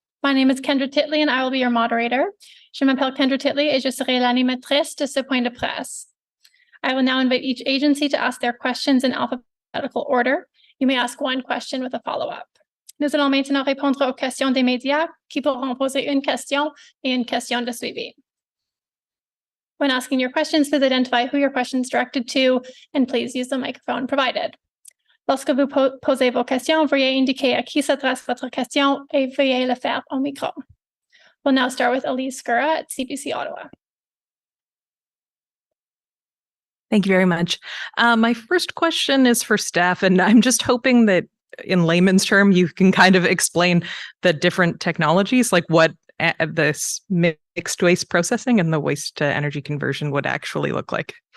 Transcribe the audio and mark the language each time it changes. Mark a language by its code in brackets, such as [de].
[en] My name is Kendra Titley and I will be your moderator. [fr] Je m'appelle Kendra Titley et je serai l'animatrice de ce point de presse. [en] I will now invite each agency to ask their questions in alphabetical order. You may ask one question with a follow-up. [fr] Nous allons maintenant répondre aux questions des médias qui pourront poser une question et une question de suivi. [en] When asking your questions, please identify who your question is directed to and please use the microphone provided. [fr] Lorsque vous posez vos questions, veuillez indiquer à qui s'adresse votre question et veuillez le faire au micro. [en] We'll now start with Elise Skura at CBC Ottawa. Thank you very much. My first question is for staff, and I'm just hoping that in layman's term, you can kind of explain the different technologies, like what this mixed waste processing and the waste to energy conversion would actually look like.